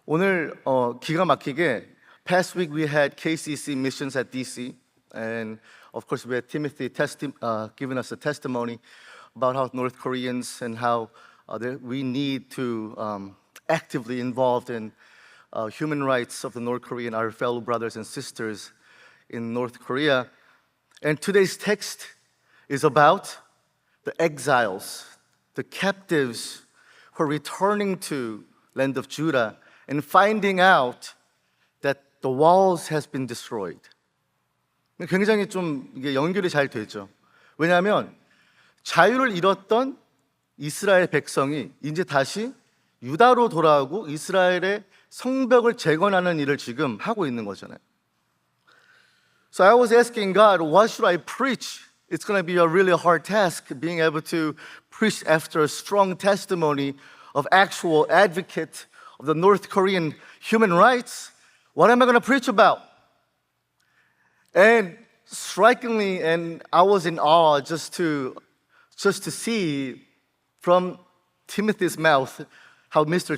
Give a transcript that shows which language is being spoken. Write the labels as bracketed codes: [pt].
[ko] 오늘 기가 막히게 [en] past week we had KCC missions at DC, and of course we had Timothy giving us a testimony about how North Koreans and how we need to actively involved in human rights of the North Korean, our fellow brothers and sisters in North Korea. And today's text is about the exiles, the captives who are returning to land of Judah and finding out that the walls has been destroyed. [ko] 굉장히 좀 이게 연결이 잘 되죠. 왜냐하면 자유를 잃었던 이스라엘 백성이 이제 다시 유다로 돌아오고 이스라엘의 성벽을 재건하는 일을 지금 하고 있는 거잖아요. [en] So I was asking God, what should I preach? It's going to be a really hard task being able to preach after a strong testimony of actual advocate of the North Korean human rights. What am I going to preach about? And strikingly, and I was in awe just to see from Timothy's mouth how Mr.